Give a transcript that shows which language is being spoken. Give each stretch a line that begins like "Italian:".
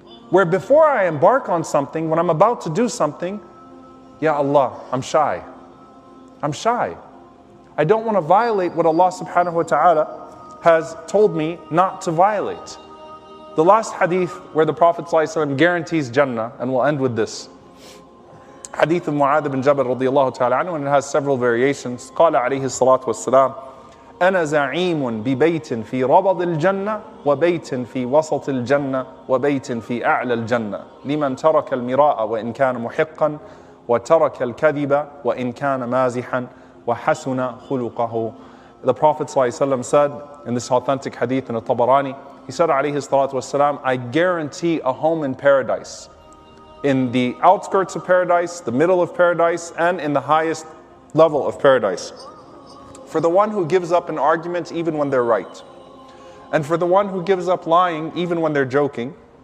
English: Where before I embark on something, when I'm about to do something, Ya Allah, I'm shy. I'm shy. I don't want to violate what Allah subhanahu wa ta'ala has told me not to violate. The last hadith where the Prophet ﷺ guarantees Jannah, and we'll end with this. Hadith of Mu'adh bin Jabal radiyallahu ta'ala anhu, and it has several variations.
Arabic: قال عليه الصلاة والسلام أنا زعيم ببيت في ربض الجنة وبيت في وسط الجنة وبيت في أعلى الجنة لمن ترك المراء وإن كان محقا وترك الكذب وإن كان مازحا وحسن خلقه.
English: The Prophet ﷺ said in this authentic hadith in Tabarani, he said
Arabic: عليه الصلاة والسلام,
English: I guarantee a home in paradise, in the outskirts of paradise, the middle of paradise, and in the highest level of paradise. For the one who gives up an argument even when they're right. And for the one who gives up lying even when they're joking.